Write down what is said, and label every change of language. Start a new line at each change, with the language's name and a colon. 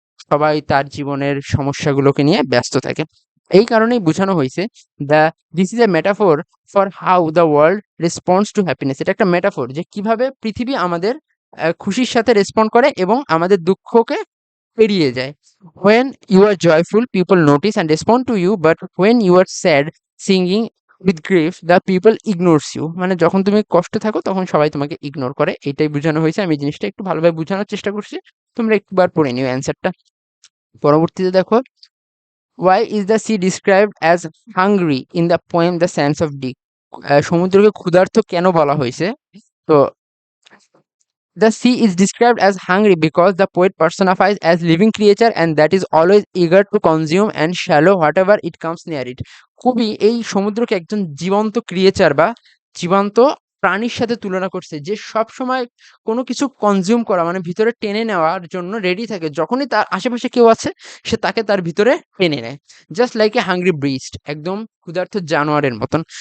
Bangla: সবাই তার জীবনের সমস্যাগুলোকে নিয়ে ব্যস্ত থাকে। এই কারণেই বোঝানো হয়েছে
English: The this is a metaphor for how the world response to happiness.
Bangla: এটা একটা মেটাফোর যে কিভাবে পৃথিবী আমাদের খুশির সাথে রেসপন্ড করে এবং আমাদের দুঃখকে এড়িয়ে যায়।
English: When you are joyful, people notice and respond to you, but when you are sad, singing with grief, the people ignores you.
Bangla: মানে যখন তুমি কষ্টে থাকো তখন সবাই তোমাকে ইগনোর করে। এটাই বোঝানো হয়েছে। আমি জিনিসটা একটু ভালোভাবে বোঝানোর চেষ্টা করছি। তোমরা একবার পড়ে নিও অ্যান্সারটা। পরবর্তীতে দেখো,
English: why is the sea described as hungry in the poem The Sands of Deep?
Bangla: সমুদ্রকে ক্ষুধার্ত কেন বলা হয়েছে? তো
English: the sea is described as hungry because the poet personifies as living creature and that is always eager to consume and swallow whatever it comes near it.
Bangla: কবি এই সমুদ্রকে একজন জীবন্ত creature বা জীবন্ত প্রাণীর সাথে তুলনা করছে যে সব সময় কোনো কিছু কনজিউম করা মানে ভিতরে টেনে নেওয়ার জন্য রেডি থাকে। যখনই তার আশেপাশে কেউ আছে সে তাকে তার ভিতরে টেনে নেয়।
English: just like a hungry beast,
Bangla: একদম ক্ষুধার্ত জানোয়ারের মতন।